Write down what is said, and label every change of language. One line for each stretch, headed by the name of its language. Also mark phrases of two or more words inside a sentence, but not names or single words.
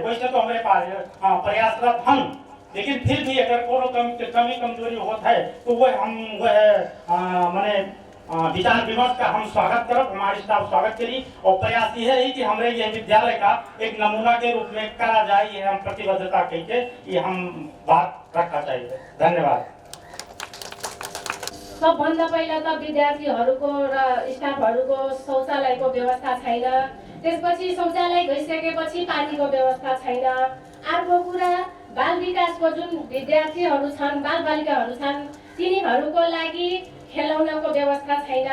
Awadhi: वैसे तो हमारे पास प्रयासरत हम, लेकिन फिर भी अगर कोई कमी कमजोरी होता है तो वह मैंने विचार विमर्श का हम स्वागत करब, हमारे स्टाफ स्वागत करी। और प्रयास यह है कि हमारे यह विद्यालय का एक नमूना के रूप में करा जाए, ये हम प्रतिबद्धता कहते ये हम बात रखना चाहिए। धन्यवाद।
Nepali: सबभन्दा पहिला त विद्यार्थीहरूको र स्टाफहरूको शौचालयको व्यवस्था छैन। त्यसपछि शौचालय गइसकेपछि पानीको व्यवस्था छैन। अर्को कुरा बाल विकासको जुन विद्यार्थीहरू छन्, बालबालिकाहरू छन्, तिनीहरूको लागि खेलौनाको व्यवस्था छैन।